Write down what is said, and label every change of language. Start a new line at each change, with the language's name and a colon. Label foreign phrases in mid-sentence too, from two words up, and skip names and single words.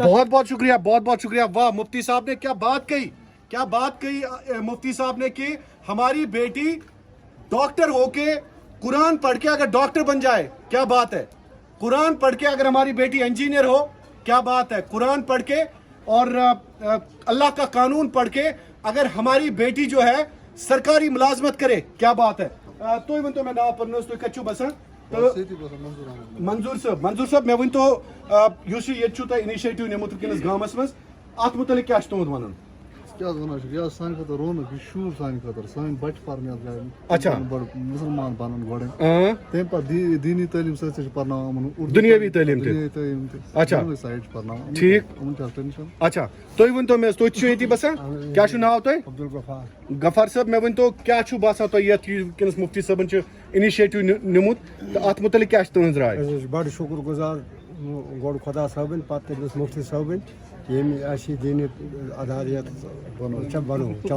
Hindi: बहुत बहुत शुक्रिया, बहुत बहुत शुक्रिया। वाह, मुफ्ती साहब ने क्या बात कही, क्या बात कही मुफ्ती साहब ने कि हमारी बेटी डॉक्टर होके, कुरान पढ़ के अगर डॉक्टर बन जाए, क्या बात है। कुरान पढ़ के अगर हमारी बेटी इंजीनियर हो, क्या बात है। कुरान पढ़ के और अल्लाह का क़ानून पढ़ के अगर हमारी बेटी जो है सरकारी मुलाज़मत करे क्या बात है.
Kashmiri: تُہۍ ؤنۍتو مےٚ ناو پنُن تُہۍ کتہِ چھِو بسان تہٕ منظور صٲب مےٚ ؤنۍتو یُس یہِ ییٚتہِ چھُو تۄہہِ اِنِشیٹِو نِمُت وٕنکٮ۪نس گامس منٛز اتھ متعلق کیٛاہ چھُ تُہُنٛد ونُن؟ کیا ونان یہ سان خاطر رونق یہ شور سان خاطر سان بچہ پرن اچھا مسلمان بنن گوڑ تم پتہ دینی تعلیم ست پرناوان دنیاوی تعلیم اچھا سائڈ پرناوان ٹھیک
English: in tension.
Kashmiri: اچھا تُہۍ ؤنۍتو مےٚ تُہۍ چھِو ییٚتی بسان کیٛاہ چھُ ناو تۄہہِ؟ عبدالغفار. غفار صٲب مےٚ ؤنۍتو کیٛاہ چھُ باسان تۄہہِ یتھ وٕنکٮ۪نس مفتی صٲبن چھُ اِنِشیٹِو نِمُت تہٕ اتھ متعلق کیٛاہ چھِ تُہنٛز راے؟ بڑٕ شُکر گُزار گۄڈٕ خۄدا صٲبٕنۍ پتہٕ تٔمِس مفتی صٲبٕنۍ ییٚمۍ اَسہِ یہِ دیٖنہِ عدالیت بنوو.